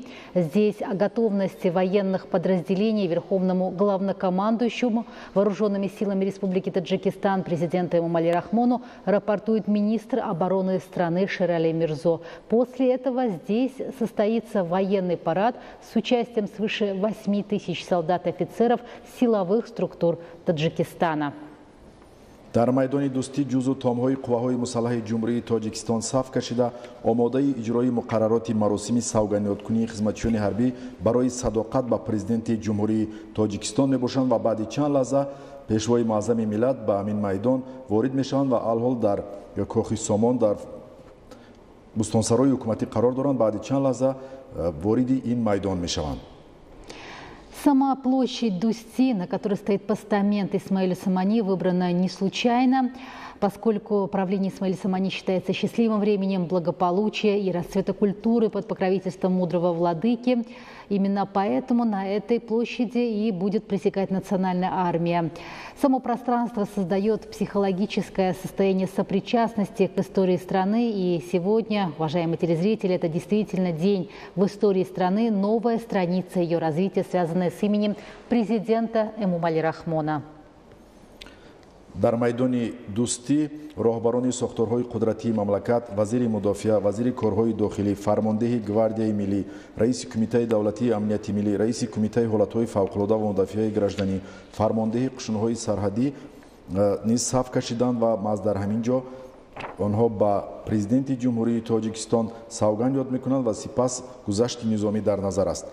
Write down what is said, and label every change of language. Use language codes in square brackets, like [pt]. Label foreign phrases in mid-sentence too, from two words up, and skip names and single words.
[ru] Здесь о готовности военных подразделений верховному главнокомандующему вооруженными силами Республики Таджикистан президенту Эмомали Рахмону рапортует министр обороны страны Шерали Мирзо. После этого здесь состоится военный парад с участием свыше 8 тысяч солдат и офицеров силовых структур Таджикистана. [tg] дар майдони дӯстӣ ҷузу томҳои қувваҳои мусаллаҳи ҷумҳурии тоҷикистон саф кашида омодаи иҷрои муқаррароти маросими савгандёткунии хизматчиёни ҳарбӣ барои садоқат ба президенти ҷумҳурии тоҷикистон мебошанд ва баъди чанд лаҳза пешвои маъзами миллат ба ҳамин майдон ворид мешаванд ва алҳол дар кохи Сомон дар бустонсарои ҳукуматӣ қарор доранд. Баъди чанд лаҳза вориди ин майдон мешаванд. [ru] Сама площадь Дусти, на которой стоит постамент Исмаиля Сомони, выбрана не случайно, поскольку правление Исмаиля Сомони считается счастливым временем благополучия и расцвета культуры под покровительством мудрого владыки. Именно поэтому на этой площади и будет пресекать национальная армия. Само пространство создает психологическое состояние сопричастности к истории страны. И сегодня, уважаемые телезрители, это действительно день в истории страны, новая страница ее развития, связанная с именем президента Эмомали Рахмона. [tg] дар майдони дӯстӣ роҳбарони сохторҳои қудратии мамлакат, вазири мудофиа, вазири корҳои дохилӣ, фармондеҳи гвардияи миллӣ, раиси кумитаи давлатии амнияти миллӣ, раиси кумитаи ҳолатҳои фавқулода ва мудафиаи гражданӣ, фармондеҳи қушунҳои сарҳадӣ низ саф кашиданд ва маҳз дар ҳамин ҷо онҳо ба президенти ҷумҳурии тоҷикистон савганд ёд мекунанд ва сипас гузашти низомӣ дар назар аст.